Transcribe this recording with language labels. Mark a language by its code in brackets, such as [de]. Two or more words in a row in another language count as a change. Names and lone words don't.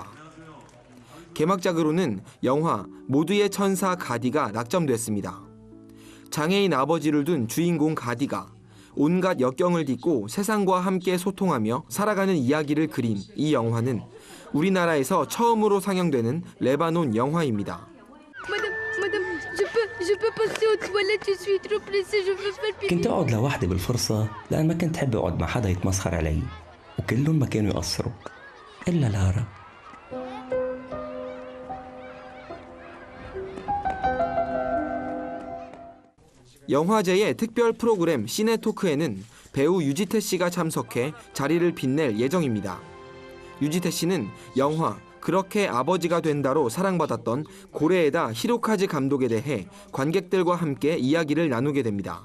[ko] 개막작으로는 영화 모두의 천사 가디가 낙점됐습니다. 장애인 아버지를 둔 주인공 가디가 온갖 역경을 딛고 세상과 함께 소통하며 살아가는 이야기를 그린 이 영화는 우리나라에서 처음으로 상영되는 레바논 영화입니다. [ar] كنت أقعد لوحدي بالفرصة لأن ما كنت أحب أقعد مع حدا يتمسخر علي وكلهم ما كانوا يقصروا إلا لارا. [ko] 영화제의 특별 프로그램 시네토크에는 배우 유지태 씨가 참석해 자리를 빛낼 예정입니다. 유지태 씨는 영화 그렇게 아버지가 된다로 사랑받았던 고레에다 히로카즈 감독에 대해 관객들과 함께 이야기를 나누게 됩니다.